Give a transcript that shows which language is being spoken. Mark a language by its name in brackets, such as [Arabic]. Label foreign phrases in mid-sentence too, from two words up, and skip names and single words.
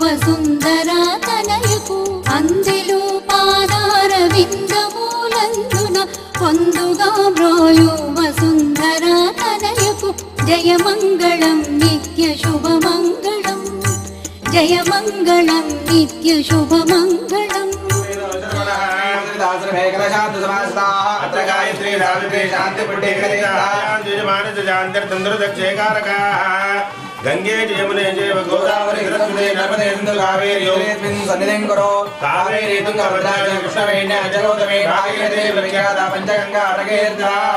[Telugu] సుందర తనయకు అందెలు పాదార విందమూలందున పొందుగా మ్రోయువ సుందర తనయకు జయమంగళం నిత్య శుభమంగళం జయమంగళం నిత్య శుభమంగళం [Sanskrit] अत्र गायत्री सावित्री शांति गंगे जमुने जैव गोदावरी सरस्वती नर्मदे सिंधु कावेरी सन्निधिं करो कावेरी तुंगभद्रा कृष्णवेण्य जगोदमे भागीरथी प्रख्याता पंचगंगा प्रकीर्ता